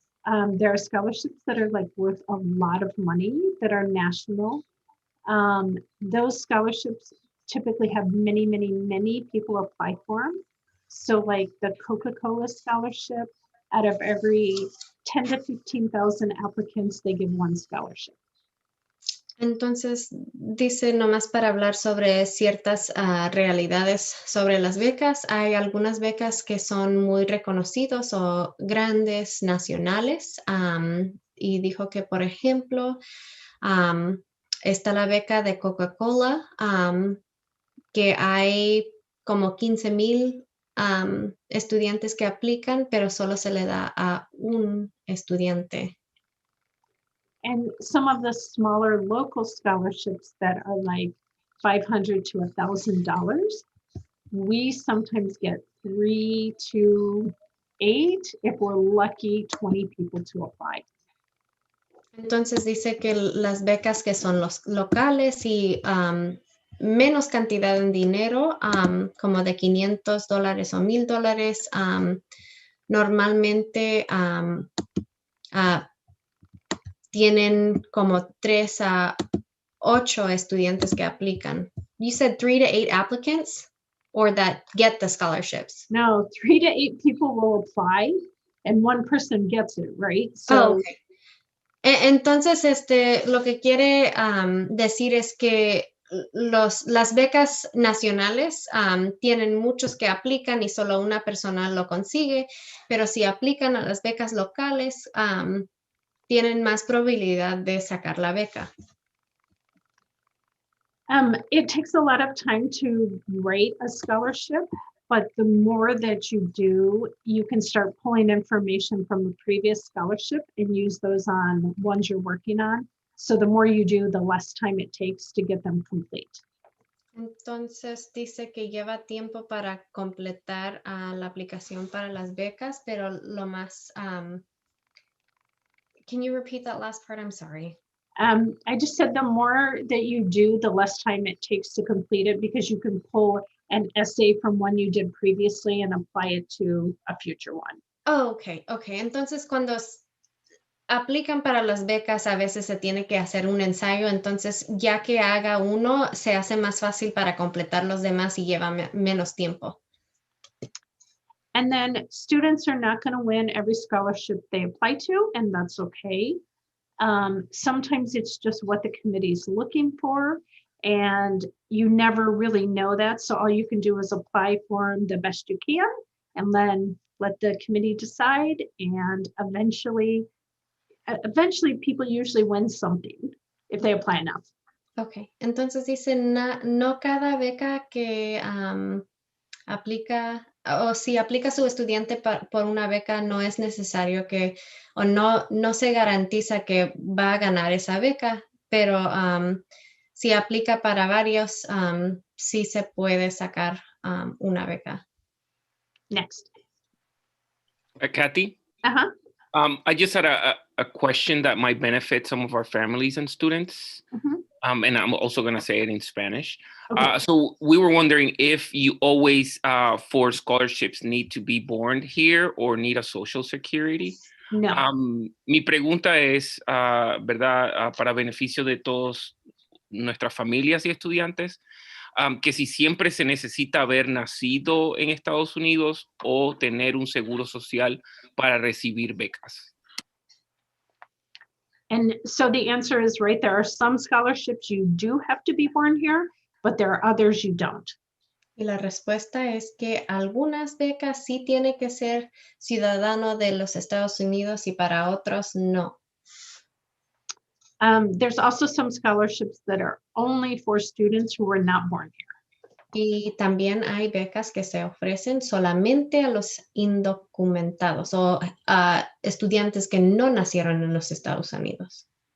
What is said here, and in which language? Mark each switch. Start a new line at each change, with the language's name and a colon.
English: There are scholarships that are like worth a lot of money that are national. Those scholarships typically have many, many, many people apply for them. So like the Coca-Cola scholarship, out of every 10 to 15,000 applicants, they give one scholarship.
Spanish: Entonces, dice nomás para hablar sobre ciertas realidades sobre las becas. Hay algunas becas que son muy reconocidos o grandes, nacionales. Y dijo que, por ejemplo, está la beca de Coca-Cola, que hay como 15,000 estudiantes que aplican, pero solo se le da a un estudiante.
English: And some of the smaller local scholarships that are like $500 to $1,000, we sometimes get 3 to 8, if we're lucky, 20 people to apply.
Spanish: Entonces dice que las becas que son los locales y menos cantidad en dinero, como de $500 o $1,000, normalmente tienen como 3 a 8 estudiantes que aplican.
English: You said 3 to 8 applicants or that get the scholarships? No, 3 to 8 people will apply and one person gets it, right? So, okay.
Spanish: Entonces, lo que quiere decir es que las becas nacionales tienen muchos que aplican y solo una persona lo consigue, pero si aplican a las becas locales, tienen más probabilidad de sacar la beca.
English: It takes a lot of time to write a scholarship, but the more that you do, you can start pulling information from the previous scholarship and use those on ones you're working on. So the more you do, the less time it takes to get them complete.
Spanish: Entonces dice que lleva tiempo para completar la aplicación para las becas, pero lo más...
English: Can you repeat that last part? I'm sorry. I just said the more that you do, the less time it takes to complete it, because you can pull an essay from one you did previously and apply it to a future one. Oh, okay.
Spanish: Entonces, cuando aplican para las becas, a veces se tiene que hacer un ensayo, entonces ya que haga uno, se hace más fácil para completar los demás y lleva menos tiempo.
English: And then students are not going to win every scholarship they apply to, and that's okay. Sometimes it's just what the committee is looking for, and you never really know that. So all you can do is apply for them the best you can, and then let the committee decide. And eventually people usually win something if they apply enough.
Spanish: Okay, entonces dice, no cada beca que aplica, o si aplica su estudiante por una beca, no es necesario que, o no se garantiza que va a ganar esa beca, pero si aplica para varios, sí se puede sacar una beca.
English: Next. Kathy? Uh-huh. I just had a question that might benefit some of our families and students. Mhm. And I'm also going to say it in Spanish. Okay. So we were wondering if you always, for scholarships, need to be born here or need a social security. No.
Spanish: Mi pregunta es, ¿verdad? Para beneficio de todos nuestras familias y estudiantes, que si siempre se necesita haber nacido en Estados Unidos o tener un seguro social para recibir becas.
English: And so the answer is right. There are some scholarships you do have to be born here, but there are others you don't.
Spanish: Y la respuesta es que algunas becas sí tiene que ser ciudadano de los Estados Unidos y para otros no.
English: There's also some scholarships that are only for students who were not born here.
Spanish: Y también hay becas que se ofrecen solamente a los indocumentados o a estudiantes que no nacieron en los Estados Unidos.